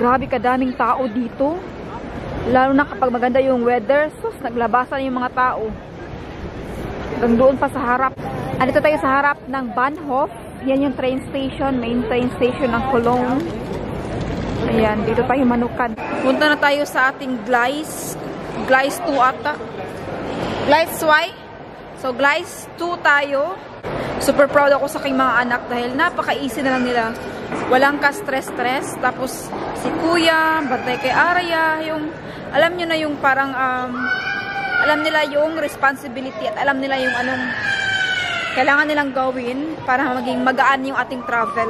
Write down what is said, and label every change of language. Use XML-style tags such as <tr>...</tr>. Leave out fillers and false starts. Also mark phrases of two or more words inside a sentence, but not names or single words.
<tl>Ayan, grabe kadaming tao dito. Lalo na kapag maganda yung weather, sus, naglabasan yung mga tao. Hanggang doon pa sa harap. Andito tayo sa harap ng Bahnhof. Yan yung</tl> <en>train station, main train station ng Cologne.</en> <tl>Ayan, dito tayo manukan. Punta na tayo sa ating Gleis. Gleis 2 ata. Gleis Y. So, Gleis 2 tayo. Super proud ako sa aking mga anak dahil napaka-easy na lang nila. Walang ka-stress-stress. Tapos, si Kuya, bantay kay Arya, yung, alam nyo na yung parang, alam nila yung responsibility at alam nila yung anong kailangan nilang gawin para maging magaan yung ating travel.</tl>